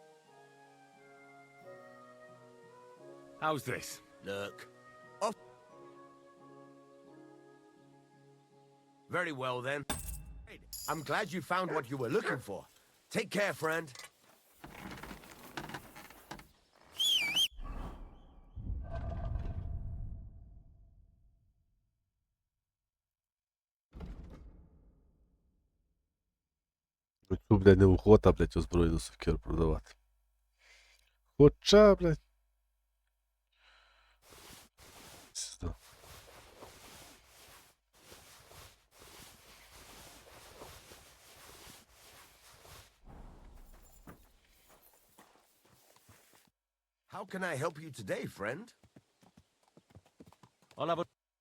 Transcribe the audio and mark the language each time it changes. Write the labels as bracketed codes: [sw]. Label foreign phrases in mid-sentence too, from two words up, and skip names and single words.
[en] How's this? Look. Off. Very well, then. I'm glad you found what you were looking for. Take care, friend. [uk] Цю, блядь, неохота, блядь, озброєну сокиру продавати. Хоча, блядь. Сюди. [en] How can I help you today, friend? I'll have a.